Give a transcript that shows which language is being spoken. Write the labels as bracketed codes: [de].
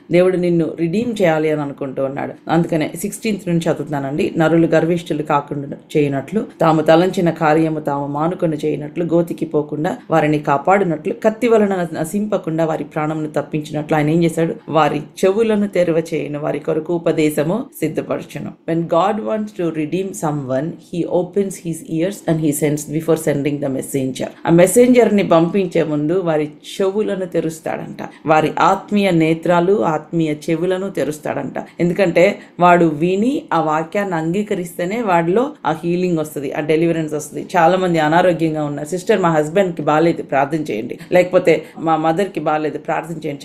[te] దేవుడు నిన్ను రిడీమ్ చేయాలి అని అనుకుంటూ ఉన్నాడు. అందుకనే 16th నుంచి చదువుతున్నానండి. నరులు గర్విష్ఠులు కాకుండా చేయనట్లు, తాము తలంచిన కార్యము తాము మానుకొని చేయనట్లు, గోతికి పోకుండా వారిని కాపాడినట్లు, కత్తి వలన నశింపకుండా వారి ప్రాణమును తప్పించినట్లు ఆయన ఏం చేశాడు, వారి చెవులను తెరవ చేయను, వారి కొరకు ఉపదేశము సిద్ధపరచును. [en] When God wants to redeem someone, he opens his ears and he sends before sending the messenger. [te] ఆ మెసెంజర్ ని పంపించే ముందు వారి చెవులను తెరుస్తాడంట, వారి ఆత్మీయ నేత్రాలు, ఆత్మీయ చెవులను తెరుస్తాడంట. ఎందుకంటే వాడు విని ఆ వాక్యాన్ని అంగీకరిస్తేనే వాడిలో ఆ హీలింగ్ వస్తుంది, ఆ డెలివరెన్స్ వస్తుంది. చాలా మంది అనారోగ్యంగా ఉన్నారు. సిస్టర్ మా హస్బెండ్ కి బాగాలేదు ప్రార్థన చేయండి, లేకపోతే మా మదర్ కి బాగాలేదు ప్రార్థన చేయండి.